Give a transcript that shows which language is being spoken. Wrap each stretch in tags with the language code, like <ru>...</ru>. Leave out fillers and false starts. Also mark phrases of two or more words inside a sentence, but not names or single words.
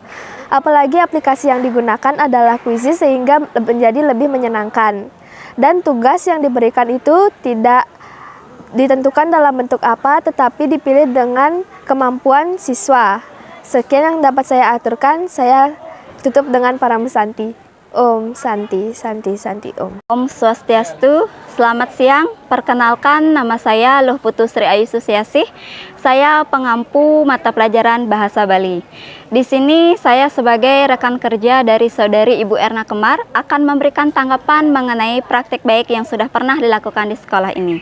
<id>Apalagi aplikasi yang digunakan adalah kuisis sehingga menjadi lebih menyenangkan. Dan tugas yang diberikan itu tidak ditentukan dalam bentuk apa, tetapi dipilih dengan kemampuan siswa. Sekian yang dapat saya aturkan, saya tutup dengan Param Santi.</id> <sa>Om Santi, Santi, Santi, Om.</sa> <id>Om Swastiastu, selamat siang. Perkenalkan, nama saya Luh Putu Sri Ayu Susiasih. Saya pengampu mata pelajaran Bahasa Bali. Di sini saya sebagai rekan kerja dari saudari Ibu Erna Kembar akan memberikan tanggapan mengenai praktik baik yang sudah pernah dilakukan di sekolah ini.</id>